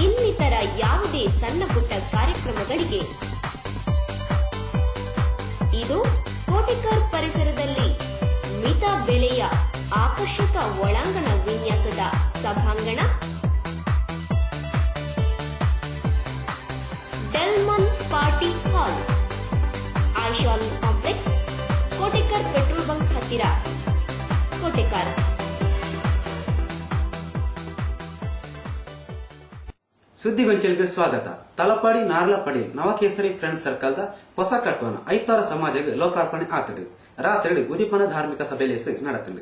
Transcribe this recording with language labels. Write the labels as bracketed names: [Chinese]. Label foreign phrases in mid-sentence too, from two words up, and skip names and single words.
[Kannada] ಇನ್ನಿತರ ಯಾವುದೇ ಸಣ್ಣ ಪುಟ್ಟ ಕಾರ್ಯಕ್ರಮಗಳಿಗೆ ಇದು ಕೋಟೆಕರ್ ಪರಿಸರದಲ್ಲಿ ಮಿತ ಬೆಲೆಯ ಆಕರ್ಷಕ ಒಳಾಂಗಣ ವಿನ್ಯಾಸದ ಸಭಾಂಗಣ ಡೆಲ್ಮನ್ ಪಾರ್ಟಿ ಹಾಲ್, ಆಯಿಷಾನ್ ಕಾಂಪ್ಲೆಕ್ಸ್, ಕೋಟೆಕರ್ ಪೆಟ್ರೋಲ್ ಬಂಕ್ ಹತ್ತಿರ, ಕೋಟೆಕರ್. ಸುದ್ದಿಗೊಂಚಲಿಗೆ ಸ್ವಾಗತ. [Tulu] ತಲಪಾಡಿ ನಾರ್ಲಪಡಿ ನವಕೇಸರಿ ಫ್ರೆಂಡ್ಸ್ ಸರ್ಕಲ್ದ ಹೊಸ ಕಟ್ಟುವನ ಐತಾರ ಸಮಾಜಕ್ಕೆ ಲೋಕಾರ್ಪಣೆ ಆತದೆ. ರಾತ್ರಿ ಉದಿಪನ ಧಾರ್ಮಿಕ ಸಭೆಯಲ್ಲಿ ನಡೆತದೆ.